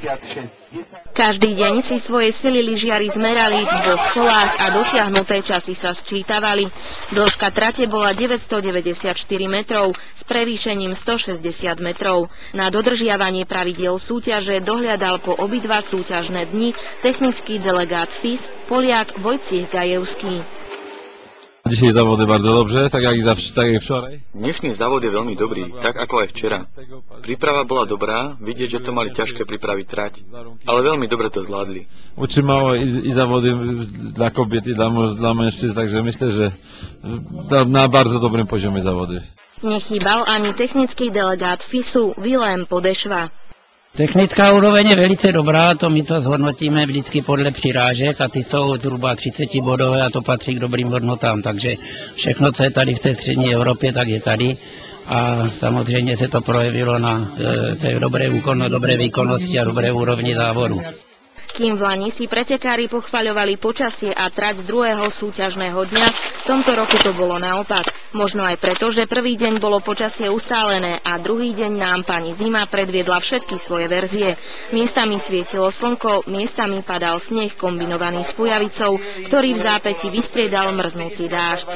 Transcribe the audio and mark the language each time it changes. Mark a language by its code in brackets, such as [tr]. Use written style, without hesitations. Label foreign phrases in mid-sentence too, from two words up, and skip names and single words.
[sk] Každý deň si svoje sily lyžiari zmerali v 2 kolách a dosiahnuté časy sa sčítavali. Dĺžka trate bola 994 metrov s prevýšením 160 metrov. Na dodržiavanie pravidiel súťaže dohliadal po obidva súťažné dni technický delegát FIS Poliak Wojciech Gajewski. [pl] Dzisiaj zawody bardzo dobrze, tak jak wczoraj. [sk] Dnešný závod je veľmi dobrý, tak ako aj včera. Príprava bola dobrá, vidieť, že to mali ťažké pripraviť trať, ale veľmi dobre to zvládli. [pl] Utrzymało i zawody dla kobiet, i dla mężczyzn, także myślę, że na bardzo dobrym poziomie zawody. [sk] Nechýbal ani technický delegát FISu Vilém Podešva. [cs] Technická úroveň je velice dobrá, to my to zhodnotíme vždycky podle přirážek a ty jsou zhruba 30 bodové a to patří k dobrým hodnotám, takže všechno, co je tady v té střední Evropě, tak je tady a samozřejmě se to projevilo na té dobré výkonnosti a dobré úrovni závodu. [sk] Kým v Lani si pretekári pochvaľovali počasie a trať z druhého súťažného dňa, v tomto roku to bolo naopak. Možno aj preto, že prvý deň bolo počasie ustálené a druhý deň nám pani Zima predviedla všetky svoje verzie. Miestami svietilo slnko, miestami padal sneh kombinovaný s fujavicou, ktorý v zápäti vystriedal mrznúci dážď.